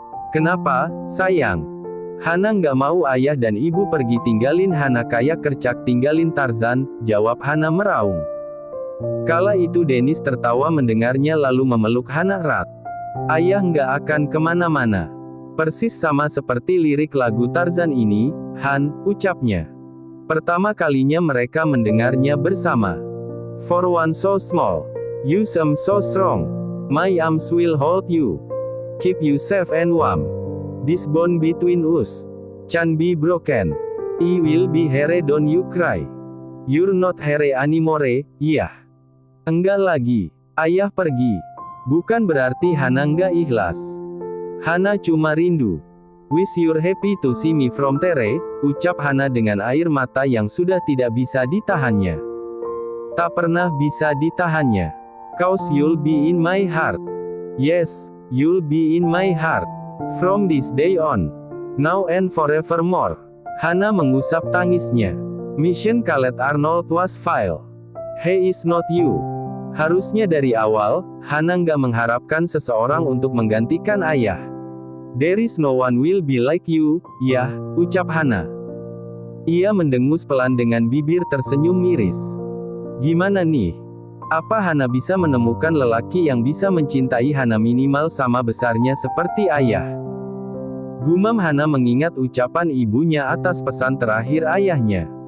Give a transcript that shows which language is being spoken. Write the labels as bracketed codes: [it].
[id] Kenapa, sayang? Hana nggak mau ayah dan ibu pergi tinggalin Hana kayak kercak tinggalin Tarzan, jawab Hana meraung. Kala itu Dennis tertawa mendengarnya lalu memeluk Hana erat. Ayah nggak akan kemana-mana. Persis sama seperti lirik lagu Tarzan ini, Han, ucapnya. Pertama kalinya mereka mendengarnya bersama. [en] For one so small, you seem so strong. My arms will hold you. Keep you safe and warm. This bond between us can't be broken. I will be here, don't you cry. You're not here anymore, yeah. [id] Enggak lagi. Ayah pergi. Bukan berarti Hana enggak ikhlas. Hana cuma rindu. [en] Wish you're happy to see me from there, [id] ucap Hana dengan air mata yang sudah tidak bisa ditahannya. Tak pernah bisa ditahannya. [en] Cause you'll be in my heart. Yes, you'll be in my heart. From this day on. Now and forevermore. [id] Hana mengusap tangisnya. [en] Mission Khaled Arnold was failed. He is not you. [id] Harusnya dari awal, Hana nggak mengharapkan seseorang untuk menggantikan ayah. [en] There is no one will be like you, yah, [id] ucap Hana. Ia mendengus pelan dengan bibir tersenyum miris. Gimana nih? Apa Hana bisa menemukan lelaki yang bisa mencintai Hana minimal sama besarnya seperti ayah? Gumam Hana mengingat ucapan ibunya atas pesan terakhir ayahnya.